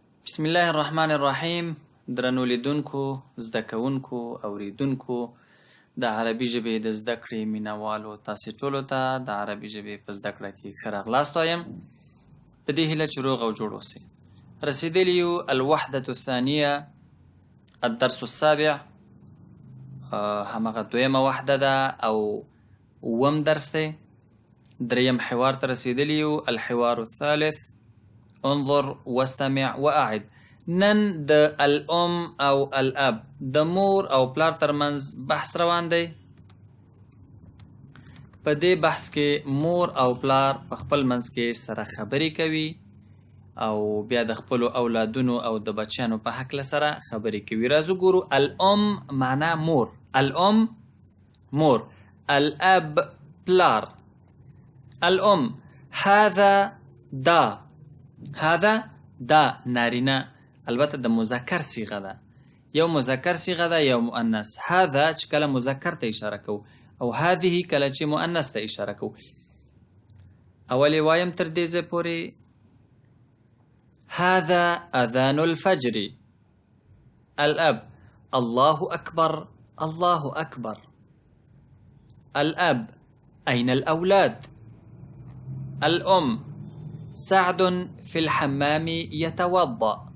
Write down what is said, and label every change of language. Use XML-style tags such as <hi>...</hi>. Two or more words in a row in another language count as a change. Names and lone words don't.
<ar>بسم الله الرحمن الرحیم.</ar> <ps>درنو لیدونکو، زده کوونکو، اوریدونکو د عربي ژبې د زده کړې مینوالو، تاسې ټولو ته د عربي ژبې په زده کړه کې ښه راغلاست وایم. په دې هیله چې روغ او جوړ اوسئ. رسیدلی یو</ps> <ar>الوحدة الثانیه الدرس السابع،</ar> <ps>همغه دویمه وحده ده او اووم درس دی. دریم حوار ته رسیدلی یو</ps> <ar>الحوار الثالث انظر واستمع واعد.</ar> <ps>نن د الام او الاب د مور او پلار ترمنځ بحث روان دی. په دې بحث کې مور او پلار په خپل منځ کې سره خبرې کوي او بیا د خپلو اولادونو او د بچیانو په هکله سره خبرې کوي. راځو ګورو.</ps> <ar>الام معنا</ar> <ps>مور، الام مور، الاب پلار.</ps> <ar>الام هذا</ar> <ps>دا، هذا دا نارینه، البته د مذکر صیغه ده. یو مذکر صیغه ده، یو مؤنث. هذا چې کله مذکر ته اشاره کو او هذه کله چې مؤنث ته اشاره کو. اولې وایم تر دې ځای پورې</ps> <ar>هذا اذان الفجر. الاب الله اکبر، الله اکبر. الاب اين الاولاد؟ الام سعد في الحمام يتوضأ.</ar>